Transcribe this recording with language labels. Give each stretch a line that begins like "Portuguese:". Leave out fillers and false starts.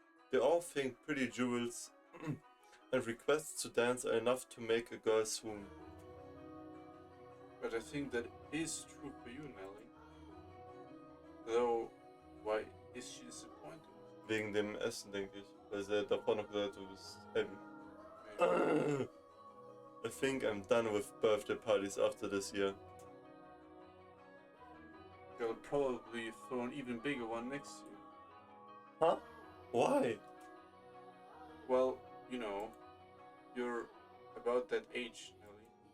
English: They all think pretty jewels and requests to dance are enough to make a girl swoon. But I think that is true for you, Nelly. Though, why is she disappointed?
German: Wegen dem Essen, denke ich. Weil sie davor noch gesagt hat, du bist heavy.
English: I think I'm done with birthday parties after this year. They'll probably throw an even bigger one next year. Huh? Why? Well, you know, you're about that age, Nelly.